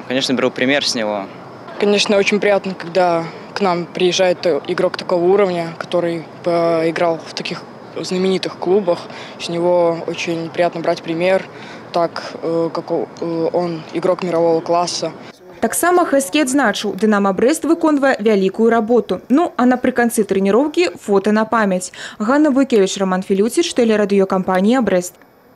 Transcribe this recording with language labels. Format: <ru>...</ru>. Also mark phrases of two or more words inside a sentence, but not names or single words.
<ru>Конечно, беру пример с него. Конечно, очень приятно, когда к нам приезжает игрок такого уровня, который играл в таких знаменитых клубах. С него очень приятно брать пример, так как он игрок мирового класса.</ru> <be>Таксама Хэскі адзначыў, «Динамо Брест» выконвае вялікую работу. Ну, а напрыканцы трэніроўкі фота на памяць. Ганна Буйкевіч, Роман Філюціч, тэлерадыёкампанія «Брест».</be>